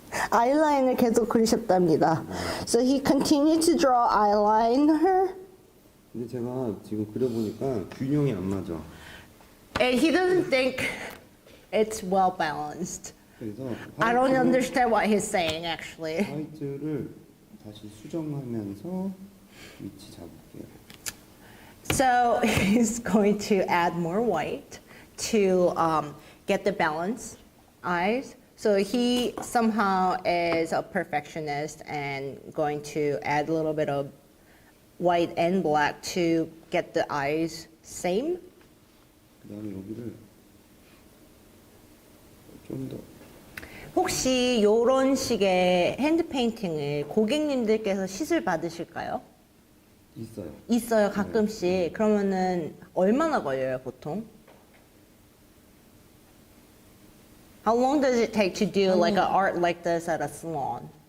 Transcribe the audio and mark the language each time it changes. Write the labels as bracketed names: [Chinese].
[Korean] 아이라인을 계속 그리셨답니다. [English] So he continued to draw eyeliner. [Korean] 근데 제가 지금 그려보니까 균형이 안 맞아. [English] And he doesn't think it's well balanced. [Korean] 그래서 [English] I don't understand what he's saying actually. [Korean] 화이트를 다시 수정하면서 위치 잡을게요. [English] So he's going to add more white to get the balance eyes. So he somehow is a perfectionist and going to add a little bit of white and black to get the eyes same. [Korean] 그다음에 여기를 좀 더 혹시 이런 식의 핸드 페인팅을 고객님들께서 시술 받으실까요? 있어요. 있어요, 가끔씩. 그러면은 얼마나 걸려요, 보통? [English] How long does it take to do like an art like this at a salon?